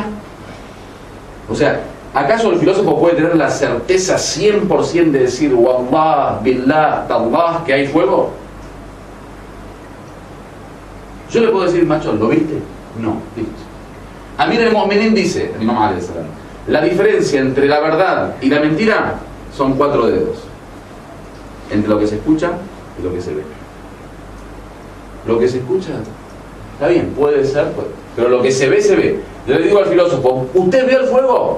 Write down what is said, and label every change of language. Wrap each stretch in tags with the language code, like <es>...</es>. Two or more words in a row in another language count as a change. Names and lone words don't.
<es>O sea, ¿acaso el filósofo puede tener la certeza 100% de decir</es> <ar>والله، بالله، تالله,</ar> <es>que hay fuego? Yo le puedo decir, macho, ¿lo viste? No, listo.</es> <ar>أمير المؤمنين</ar> <es>dice, el Imam</es> <ar>عليه السلام,</ar> <es>la diferencia entre la verdad y la mentira son 4 dedos. Entre lo que se escucha y lo que se ve. Lo que se escucha, está bien, puede ser, pero lo que se ve, se ve. Yo le digo al filósofo, ¿usted vio el fuego?</es>